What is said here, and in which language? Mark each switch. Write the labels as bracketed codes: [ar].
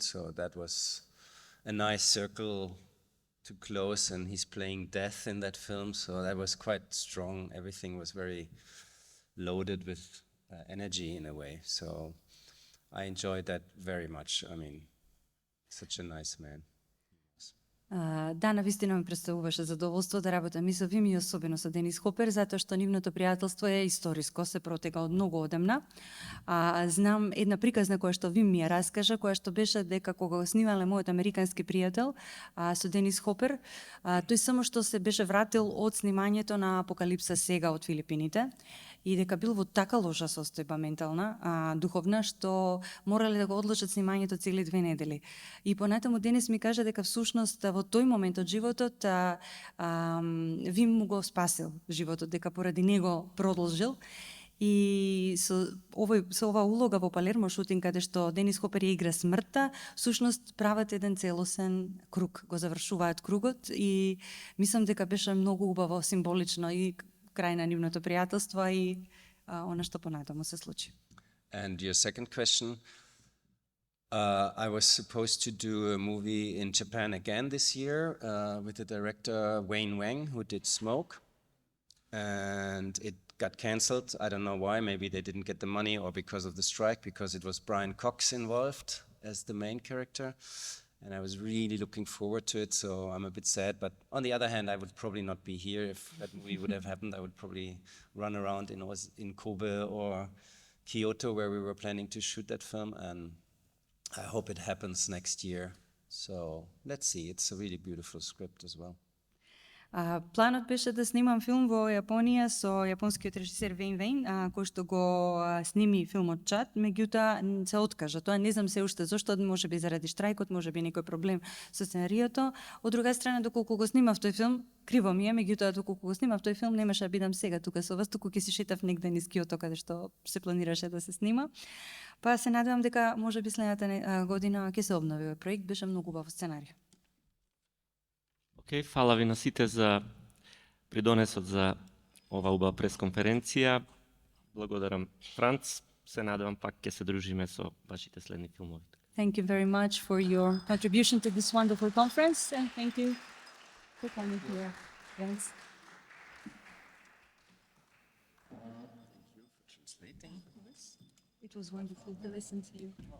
[en] So that was a nice circle to close, and he's playing death in that film. So that was quite strong. Everything was very loaded with energy in a way. So I enjoyed that very much. I mean, such a nice man. [mk] Да, навистина ми представуваше задоволство да работам и со Вим и особено со Денис Хопер, затоа што нивното пријателство е историско, се протега од многу одамна. Знам една приказна која што Вим ми ја раскажа, која што беше дека кога го снимале мојот американски пријател со Денис Хопер, тој само што се беше вратил од снимањето на Апокалипса сега од Филипините и дека бил во така лоша состојба ментална, духовна, што морале да го одложат снимањето цели 2 недели. И понатаму Денис ми кажа дека всушност во тој момент од животот Вим му го спасил животот, дека поради него продолжил. И со оваа улога во Палермо шутинг, каде што Денис Хопер ја игра смртта, всушност прават еден целосен круг, го завршуваат кругот и мислам дека беше многу убаво, символично и крај на нивното пријателство и она што понатаму се случи. [en] And your second question, I was supposed to do a movie in Japan again this year with the director Wayne Wang, who did Smoke, and it got cancelled. I don't know why. Maybe they didn't get the money, or because of the strike, because it was Brian Cox involved as the main character. And I was really looking forward to it, so I'm a bit sad. But on the other hand, I would probably not be here if that movie would have happened. I would probably run around in Kobe or Kyoto, where we were planning to shoot that film. And I hope it happens next year. So let's see. It's a really beautiful script as well. [mk] Планот беше да снимам филм во Јапонија со јапонскиот режисер Вейн Вейн, кој што го сними филмот Чат, меѓутоа се откажа. Тоа не знам се уште зошто, можеби заради штрајкот, можеби некој проблем со сценариото. Од друга страна, доколку го снимав тој филм, криво ми е, меѓутоа доколку го снимав тој филм, немаше да бидам сега тука со вас, туку ќе се шетав негде низ Киото, каде што се планираше да се снима. Па се надевам дека можеби следната година ќе се обнови овој проект, беше многу убав сценарij. Океј, фала ви на сите за придонесот за ова убава пресконференција. Благодарам, Франц. Се надевам пак ќе се дружиме со вашите следни филмови. [en] Thank you very much for your contribution to this wonderful conference, and thank you for coming here. Thanks. It was wonderful to listen to you.